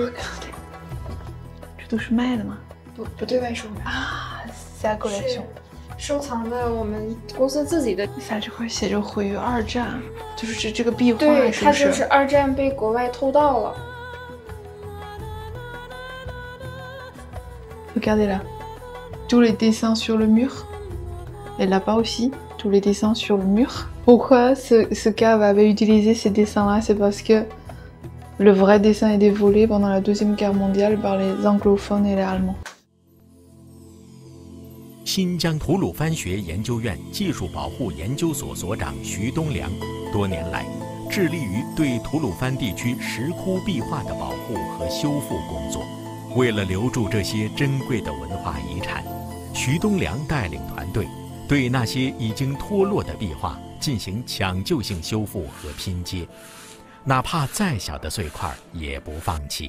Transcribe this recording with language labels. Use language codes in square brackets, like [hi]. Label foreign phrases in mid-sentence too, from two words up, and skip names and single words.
[zh] 这都是卖的吗？不对外售卖啊，下过来收藏的我们公司自己的。它这块写着毁于二战，就是这个壁画，对，是不是？它就是二战被国外偷盗了。 [fr] Regardez là, tous les dessins sur le mur, et là-bas aussi, tous les dessins sur le mur. Pourquoi ce cave avait utilisé ces dessins-là? C'est parce que le vrai dessin est dévoilé pendant la Deuxième Guerre mondiale par les anglophones et les Allemands. [zh] 新疆吐鲁番学研究院技术保护研究所所长徐东良，多年来致力于对吐鲁番地区石窟壁画的保护和修复工作。为了留住这些珍贵的文化遗产，徐东良带领团队对那些已经脱落的壁画进行抢救性修复和拼接，哪怕再小的碎块也不放弃。